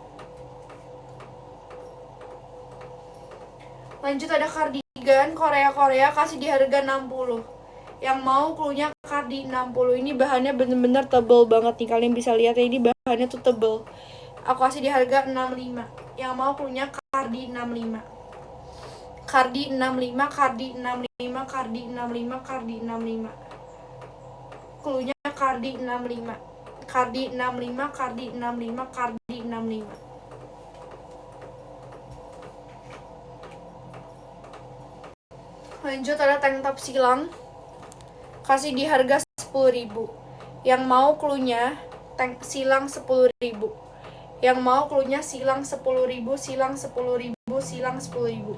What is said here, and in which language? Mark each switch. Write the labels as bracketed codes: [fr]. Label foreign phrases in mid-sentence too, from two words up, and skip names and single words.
[id] Lanjut ada kardigan Korea kasih di harga 60. Yang mau cluenya kardi 60. Ini bahannya bener-bener tebel banget nih. Kalian bisa lihat ya, ini bahannya tuh tebel. Aku kasih di harga 65. Yang mau cluenya kardi 65. Kardi 65, kardi 65, kardi 65, kardi 65. Cluenya kardi 65. Kardi 65, kardi 65, kardi 65. Lanjut ada [en] tank top [id] silang. Kasih di harga 10.000. Yang mau cluenya tank silang 10.000. Yang mau cluenya silang 10.000, silang 10.000, silang 10.000.